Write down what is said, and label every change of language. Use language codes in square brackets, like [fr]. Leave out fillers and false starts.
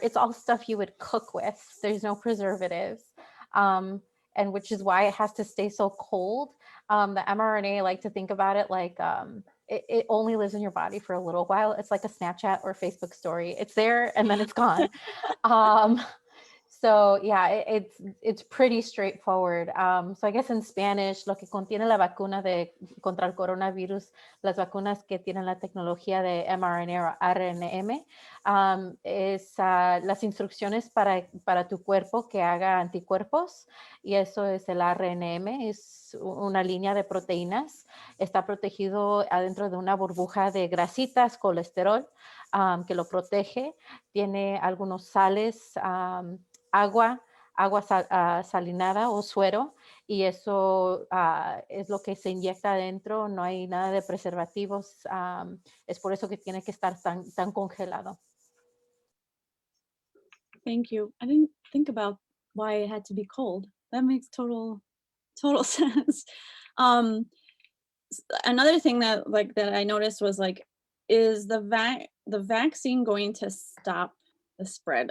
[en] It's all stuff you would cook with. There's no preservatives, and which is why it has to stay so cold. The mRNA, I like to think about it like it only lives in your body for a little while. It's like a Snapchat or Facebook story. It's there and then it's gone. So yeah, it's pretty straightforward. So I guess in Spanish, [es] lo que contiene la vacuna contra el coronavirus, las vacunas que tienen la tecnología de mRNA o RNM, es las instrucciones para tu cuerpo que haga anticuerpos, y eso es el RNM, es una línea de proteínas, está protegido adentro de una burbuja de grasitas, colesterol, que lo protege, tiene algunos sales, agua salinada o suero, y eso es lo que se inyecta adentro. No hay nada de preservativos. Es por eso que tiene que estar tan congelado. [en] Thank you. I didn't think about why it had to be cold. That makes total sense. Another thing that I noticed was like, is the vaccine going to stop the spread?